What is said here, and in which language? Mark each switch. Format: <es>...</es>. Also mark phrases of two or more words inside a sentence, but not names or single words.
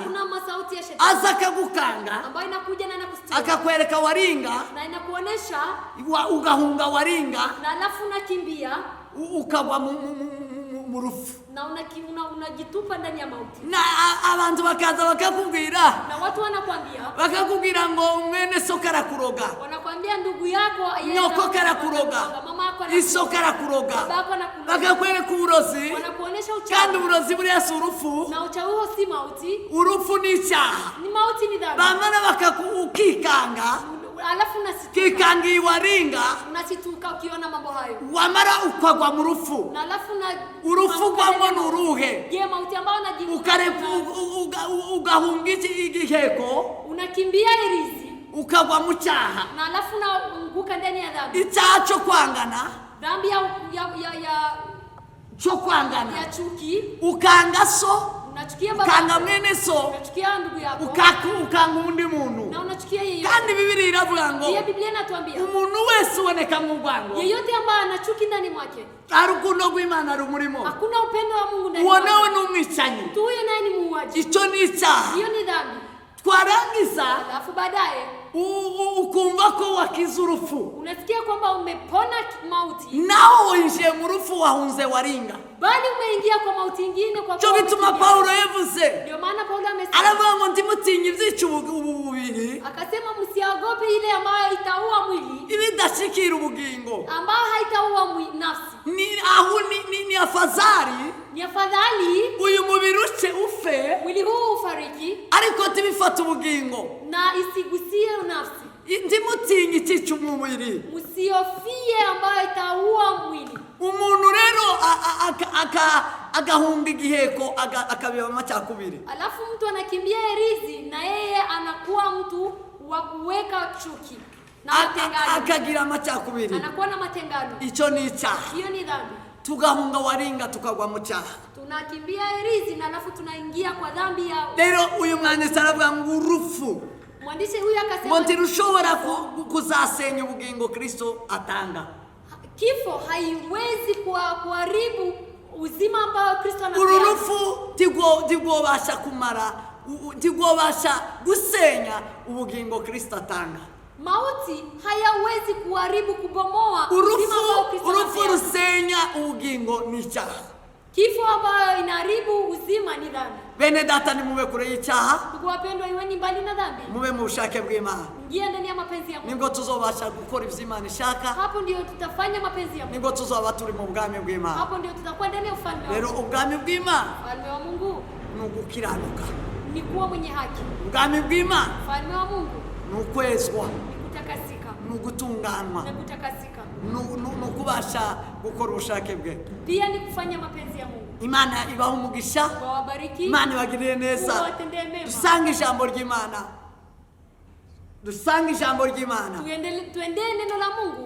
<sw>kuna masauti ya shetani</sw> <rn>aza akagukanga,</rn> <sw>ambayo inakuja na inakustia</sw> <rn>akakwereka waringa,</rn> <sw>na inakuonesha,</sw> <rn>ugahunga waringa,</rn> <sw>na alafu unakimbia</sw> <rn>ukagwa mu rupfu.</rn> <sw>na unajitupa ndani ya mauti,</sw> <rn>Na abantu bakaza bakakubwira,</rn> <sw>na watu wanakwambia</sw> <rn>ngo mwene so karakuroga,</rn> <sw>wanakwambia ndugu yako</sw> <rn>nyoko karakuroga,</rn> <sw>mama yako</sw> <rn>iso karakuroga,</rn> <sw>baba yako anakuroga,</sw> <rn>bakakwereka uburozi.</rn> <sw>wanakuonesha</sw> <rn>Kandi</rn> <sw>uchawi,</sw> <rn>uburozi buriya si urupfu,</rn> <sw>na uchawi huo si mauti,</sw> <rn>urupfu ni icyaha.</rn> <sw>ni mauti, ni dhambi.</sw> <rn>Bamara ukikanga,</rn> <sw>Alafu</sw> <rn>kikangi waringa,</rn> <sw>unasituka ukiona mambo hayo,</sw> <rn>wamara ukagwa mu rupfu.</rn> <sw>na alafu na</sw> <rn>Urupfu gwamo nuruhe,</rn> <sw>je, mauti ambayo unajibu</sw> <rn>ugahunga igiheko,</rn> <sw>unakimbia irizi,</sw> <rn>ukagwa mu cyaha,</rn> <sw>na alafu unaanguka ndani ya dhambi,</sw> <rn>icyaha cyo kwangana,</rn> <sw>dhambi</sw> <rn>cyo kwangana,</rn> <sw>ya chuki,</sw> <rn>ukanga so,</rn> <sw>unachukia baba,</sw> <rn>ukanga mwene so,</rn> <sw>unachukia ndugu yako,</sw> <rn>ukanga undi muntu.</rn> <sw>na unachukia yeye.</sw> <rn>Kandi Biblia iravuga ngo</rn> <sw>Pia Biblia inatuambia</sw> <rn>umuntu wese uboneka mu rwango,</rn> <sw>yeyote ambaye ana chuki ndani mwake,</sw> <rn>urukundo rw'Imana rumurimo,</rn> <sw>hakuna upendo wa Mungu ndani</sw> <rn>uwo</rn> <sw>mwake,</sw> <rn>nawe ni umwicanyi.</rn> <sw>mtu huyo naye ni muuaji,</sw> <rn>Icyo ni icyaha.</rn> <sw>hiyo ni dhambi.</sw> <rn>Twarangiza</rn> <sw>Alafu baadaye</sw> <rn>ukumva ko wakize urupfu,</rn> <sw>unasikia kwamba umepona mauti,</sw> <rn>naho winjiye mu rupfu wahunze waringa.</rn> <sw>bali umeingia kwa mauti ingine, kwa</sw> <rn>Cyo gituma Paulo yavuze,</rn> <sw>ndio maana Paulo amesema,</sw> <rn>aravuga ngo ndimutinye ibyica ububiri,</rn> <sw>akasema msiogope ile ambayo itaua mwili,</sw> <rn>ibidashikira ubugingo,</rn> <sw>ambayo haitaua nafsi. ni afadhali Ni afadhali</sw> <rn>uyu mubiri uce ufe,</rn> <sw>mwili huu ufariki</sw> <rn>ariko tibifata ubugingo.</rn> <sw>na isigusie nafsi.</sw> <rn>Ndimutinye icyica umubiri.</rn> <sw>Msiofie ambayo itaua mwili.</sw> <rn>Umuntu rero agahunga igiheko akabiba amacakubiri,</rn> <sw>Alafu mtu anakimbia erizi na yeye anakuwa mtu wa kuweka chuki na matengano,</sw> <rn>akagira amacakubiri.</rn> <sw>anakuwa na matengano.</sw> <rn>Icyo ni icyaha.</rn> <sw>Hiyo ni dhambi.</sw> <rn>Tugahunga waringa tukagwa mu cyaha.</rn> <sw>Tunakimbia erizi na alafu tunaingia kwa dhambi ya.</sw> <rn>Rero uyu mwanditsi aravuga ngo urupfu,</rn> <sw>Mwandishi huyu akasema</sw> <rn>ngo ntirushobora kuzasenya ubugingo Kristo atanga.</rn> <sw>kifo haiwezi kuharibu uzima ambao Kristo anapeana.</sw> <rn>Uru rupfu ntigwobasha kumara, ntigwobasha gusenya ubugingo Kristo atanga.</rn> <sw>Mauti hayawezi kuharibu, kubomoa uzima ambao Kristo</sw> <rn>Urupfu</rn> <sw>anapeana.</sw> <rn>rusenya ubugingo ni icyaha.</rn> <sw>Kifo ambayo inaharibu uzima ni dhambi.</sw> <rn>Bene data, ni mube kure y'icyaha,</rn> <sw>Ndugu wapendwa, iweni mbali na dhambi,</sw> <rn>mube mu bushake bw'Imana,</rn> <sw>ingia ndani ya mapenzi ya Mungu.</sw> <rn>nibwo tuzobasha gukora ivyo Imana ishaka,</rn> <sw>Hapo ndio tutafanya mapenzi ya Mungu.</sw> <rn>nibwo tuzoba turi mu bwami bw'Imana.</rn> <sw>Hapo ndio tutakuwa ndani ya ufalme wa</sw> <rn>Rero</rn> <sw>Mungu.</sw> <rn>ubwami bw'Imana</rn> <sw>Ufalme wa Mungu</sw> <rn>ni ugukiranuka,</rn> <sw>ni kuwa mwenye haki.</sw> <rn>ubwami bw'Imana</rn> <sw>Ufalme wa Mungu</sw> <rn>ni ukwezwa,</rn> <sw>ni kutakasika</sw> <rn>ni ugutunganwa,</rn> <sw>na kutakasika,</sw> <rn>ni ukubasha gukora ubushake bwe.</rn> <sw>pia ni kufanya mapenzi ya Mungu.</sw> <rn>Imana ibaha umugisha,</rn> <sw>Wawabariki,</sw> <rn>Imana ibagirire neza.</rn> <sw>watendee mema.</sw> <rn>Dusange ijambo ry'Imana, dusange ijambo ry'Imana.</rn> <sw>Tuendee neno la Mungu.</sw>